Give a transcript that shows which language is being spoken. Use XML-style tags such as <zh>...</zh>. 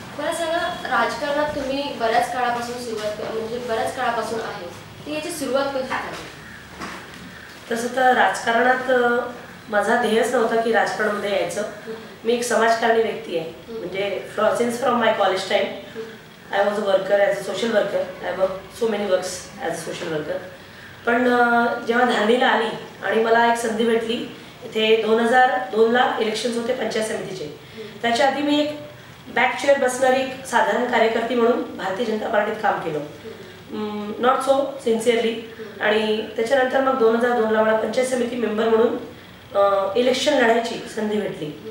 <mr>मला सांगा, राजकारणात तुम्ही बऱ्याच काळापासून बऱ्याच काळापासून आहे, तर याची सुरुवात कशी झाली? तसं तर राजकारणात माझा ध्येयच नव्हता की राजकारणामध्ये यायचं. मी एक समाजकारणी व्यक्ती आहे. म्हणजे</mr> <en>Since from my college time I was a worker as a social worker. I work so many works as a social worker.</en> <mr>पण जेव्हा धारणीला आली आणि मला एक संधी भेटली, इथे 2002ला इलेक्शन्स होते पंचायत समितीचे. त्याच्या आधी मी एक बॅक चेअर बसणारी एक साधारण कार्यकर्ती म्हणून भारतीय जनता पार्टीत काम केलं,</mr> <en>Not so sincerely.</en> <mr>आणि त्याच्यानंतर मग 2002ला मला पंचायत समिती मेंबर म्हणून इलेक्शन लढायची संधी भेटली.</mr>